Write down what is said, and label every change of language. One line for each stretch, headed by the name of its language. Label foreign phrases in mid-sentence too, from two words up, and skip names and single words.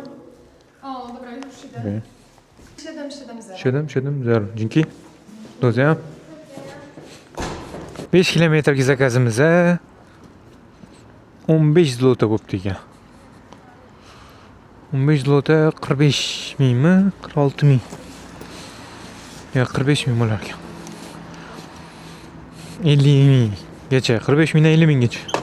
Polish: O, dobra, już idę. Okay. 770. 770. Dzięki. Do widzenia.
Uzbek: 5 kilometrlik zakazimiz 15 zlota bo'pti ekan. 15 zlota 45 mingmi? 46 ming. Yo'q, 45 ming bo'lar ekan. 50 minggacha, 45 mingdan 50 minggacha.